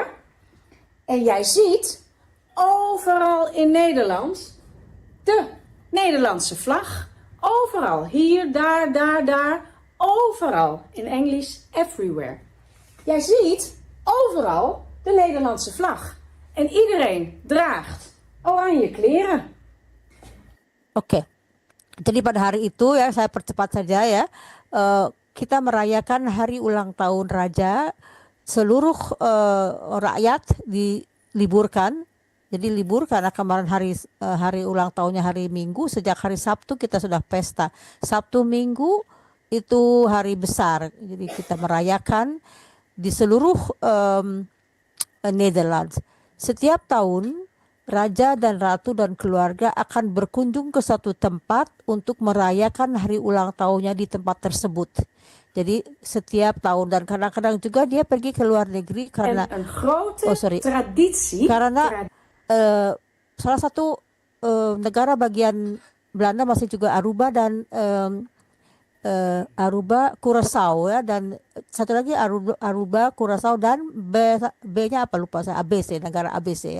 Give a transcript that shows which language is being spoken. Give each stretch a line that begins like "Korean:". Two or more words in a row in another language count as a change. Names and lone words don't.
Dutch: En jij ziet overal in Nederland de Nederlandse vlag. Overal. Hier, daar. Overal. In Engels, everywhere. Jij ziet overal de Nederlandse vlag. En iedereen draagt oranje kleren.
Indonesian: Oke. Jadi pada hari itu ya, saya percepat saja ya. Kita merayakan hari ulang tahun Raja. Seluruh rakyat diliburkan. Jadi libur karena kemarin hari ulang tahunnya hari Minggu. Sejak hari Sabtu kita sudah pesta. Sabtu Minggu itu hari besar. Jadi kita merayakan di seluruh Netherlands. Setiap tahun Raja dan Ratu dan keluarga akan berkunjung ke suatu tempat untuk merayakan hari ulang tahunnya di tempat tersebut. Jadi setiap tahun dan kadang-kadang juga dia pergi ke luar negeri karena
Dutch: En een grote traditie.
Indonesian: karena salah satu negara bagian Belanda masih juga Aruba dan Aruba, Curaçao ya, dan satu lagi Aruba, Curaçao dan B-nya apa lupa saya, ABC, negara ABC ya.